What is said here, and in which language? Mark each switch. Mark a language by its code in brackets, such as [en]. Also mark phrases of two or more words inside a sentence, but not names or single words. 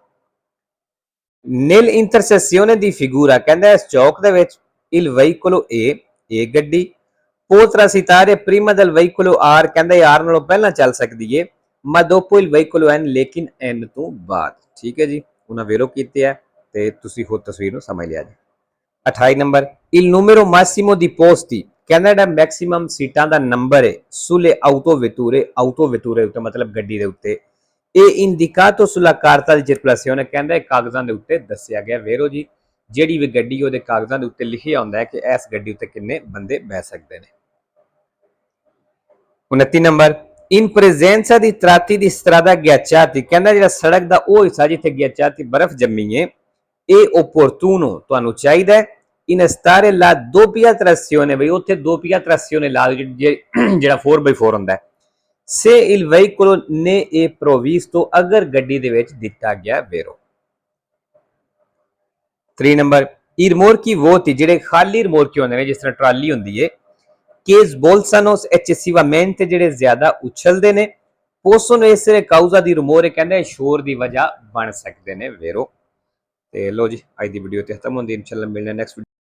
[it] nel intersezione di figura, [pa] ਕਹਿੰਦਾ ਇਸ ਚੌਕ ਦੇ ਵਿੱਚ [it] il veicolo A, [pa] ਇਹ ਗੱਡੀ [it] potrà transitare prima del veicolo R, [pa] ਕਹਿੰਦਾ R ਨਾਲੋਂ ਪਹਿਲਾਂ ਚੱਲ ਸਕਦੀ ਏ, [it] ma dopo il veicolo N, [pa] ਲੇਕਿਨ N ਤੋਂ ਬਾਅਦ। ਠੀਕ ਹੈ ਜੀ, ਉਹਨਾਂ ਵੇਰੋ ਕੀਤੇ ਹੈ ਤੇ ਤੁਸੀਂ ਖੁਦ ਤਸਵੀਰ ਨੂੰ ਸਮਝ ਲਿਆ ਜੀ। [it] 28 ਨੰਬਰ il numero massimo di posti, [pa] ਕਹਿੰਦਾ ਜਿਹੜਾ ਮੈਕਸਿਮਮ ਸੀਟਾਂ ਦਾ ਨੰਬਰ ਹੈ [it] sulle autovetture, [pa] autovetture ਉੱਤੇ ਮਤਲਬ ਗੱਡੀ ਦੇ ਉੱਤੇ, ਇਹ [it] indicato sulla carta di circolazione, [pa] ਕਹਿੰਦਾ ਇਹ ਕਾਗਜ਼ਾਂ ਦੇ ਉੱਤੇ ਦੱਸਿਆ ਗਿਆ। ਵੇਰੋ ਜੀ, ਜਿਹੜੀ ਵੀ ਗੱਡੀ ਉਹਦੇ ਕਾਗਜ਼ਾਂ ਦੇ ਉੱਤੇ ਲਿਖਿਆ ਹੁੰਦਾ ਹੈ ਕਿ ਇਸ ਗੱਡੀ ਉੱਤੇ ਕਿੰਨੇ ਬੰਦੇ ਬਹਿ ਸਕਦੇ ਨੇ। [it] 29 ਨੰਬਰ in presenza di tratti di strada ghiacciati, [pa] ਕਹਿੰਦਾ ਜਿਹੜਾ ਸੜਕ ਦਾ ਉਹ ਹਿੱਸਾ ਜਿੱਥੇ ghiacciati ਬਰਫ਼ ਜੰਮੀ ਹੈ, ਇਹ opportuno, ਤੁਹਾਨੂੰ ਚਾਹੀਦਾ ਹੈ [it] in stare la doppia trazione, [pa] ਬਈ ਉੱਥੇ [it] doppia trazione [pa] ਲਾ ਜਿਹੜਾ 4x4 ਹੁੰਦਾ ਹੈ, [it] se il veicolo ne è provvisto, [pa] ਅਗਰ ਗੱਡੀ ਦੇ ਵਿੱਚ ਦਿੱਤਾ ਗਿਆ ਵੇਰੋ। [it] 3 ਨੰਬਰ i rimorchi vuoti, [pa] ਜਿਹੜੇ ਖਾਲੀ ਰਿਮੋਰਕੀ ਹੁੰਦੇ ਨੇ ਜਿਸ ਤਰ੍ਹਾਂ ਟਰਾਲੀ ਹੁੰਦੀ ਹੈ, [it] che sbolzano eccessivamente, [pa] ਜਿਹੜੇ ਜ਼ਿਆਦਾ ਉਛਲਦੇ ਨੇ, [it] possono essere causa di rumore, [pa] ਕਹਿੰਦੇ ਸ਼ੋਰ ਦੀ ਵਜ੍ਹਾ ਬਣ ਸਕਦੇ ਨੇ ਵੇਰੋ। ਤੇ ਲੋ ਜੀ, ਅੱਜ ਦੀ ਵੀਡੀਓ ਤੇ ਖਤਮ ਹੁੰਦੀ, ਇਨਸ਼ਾਅੱਲਾ ਮਿਲਣਾ ਨੈਕਸਟ